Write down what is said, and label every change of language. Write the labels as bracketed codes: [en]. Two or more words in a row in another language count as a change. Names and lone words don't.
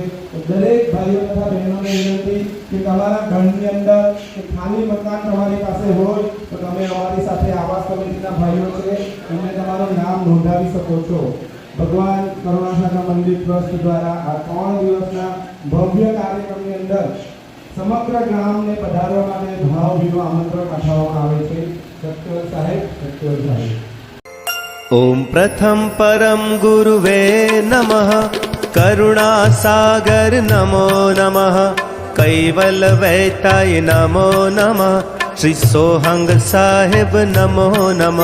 [gu] દરેક ભાઈઓ તથા બહેનોને વિનંતી કે તમારા ઘરની અંદર કે ખાલી મકાન તમારી પાસે હોય તો તમે અમારી સાથે આવાસ સમિતિના ભાઈઓ છે એમને તમારું નામ નોંધાવી શકો છો. ભગવાન કરુણાસાગર મંદિર ટ્રસ્ટ દ્વારા આ 3 દિવસના ભવ્ય કાર્યક્રમની અંદર સમગ્ર ગામને પધારવા માટે ભાવભીનું આમંત્રણ પાઠવવામાં આવે છે. સત્યવર સાહેબ, સત્યવર સાહેબ. [sa] ॐ प्रथम परम गुरुवे नमः करुणासागर नमो नमः कैवलवैताय नमो नमः श्री सोहंग साहेब नमो नमः.